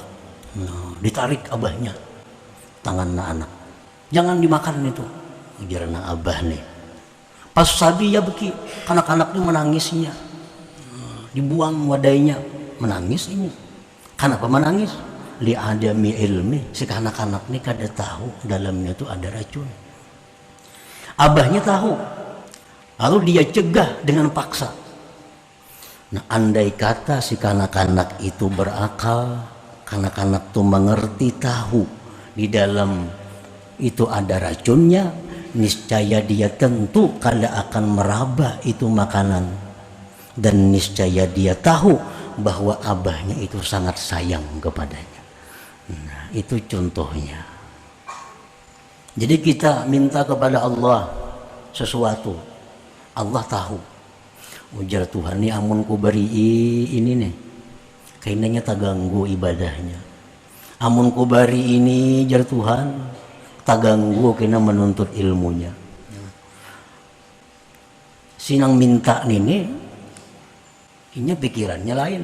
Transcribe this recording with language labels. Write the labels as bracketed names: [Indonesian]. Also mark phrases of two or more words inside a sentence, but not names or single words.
[Banjar] Nah, ditarik abahnya tangan anak, jangan dimakan itu, ujarna abah nih. Pas sabi ya beki, kanak-kanaknya menangisnya, dibuang wadainya, menangis ini. Kenapa menangis? [Arabic] Li adami ilmi, [Banjar] si kanak-kanak ini kada tahu dalamnya itu ada racun. Abahnya tahu, lalu dia cegah dengan paksa. Nah, andai kata si kanak-kanak itu berakal, kanak-kanak itu mengerti, tahu di dalam itu ada racunnya, niscaya dia tentu kada akan meraba itu makanan, dan niscaya dia tahu bahwa abahnya itu sangat sayang kepadanya. Nah, itu contohnya. Jadi kita minta kepada Allah sesuatu, Allah tahu. Ujar Tuhan, nih amun ku beri ini nih, kayaknya tak ganggu ibadahnya. Amun ku beri ini, jar Tuhan, tak ganggu kena menuntut ilmunya. Sinang minta ini pikirannya lain.